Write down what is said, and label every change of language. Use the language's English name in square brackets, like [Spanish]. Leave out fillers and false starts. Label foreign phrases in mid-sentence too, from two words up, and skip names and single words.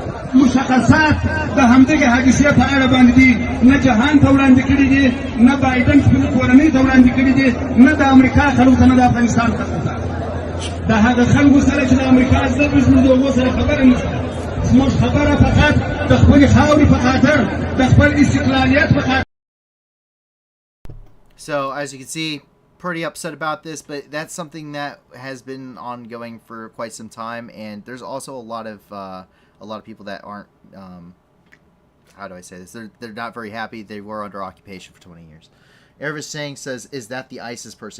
[Pashto] مشخصات د همدغه حادثې په اړه باندې دي نه جهان ته وړاندې کړي دي نه بایدن خپلې کورنۍ ته وړاندې کړي دي نه د امریکا خلکو ته نه د افغانستان خلکو ته د هغه خلکو سره چې د امریکا ضد زموږ د هغو سره خبره نشته زموږ خبره فقط د خپلې خاورې په خاطر د خپل استقلالیت په خاطر. [English] So as you can see, pretty upset about this, but that's something that has been ongoing for quite some time, and there's also a lot of people that aren't how do I say this, they're not very happy. They were under occupation for 20 years. Ervis Singh says, is that the ISIS person?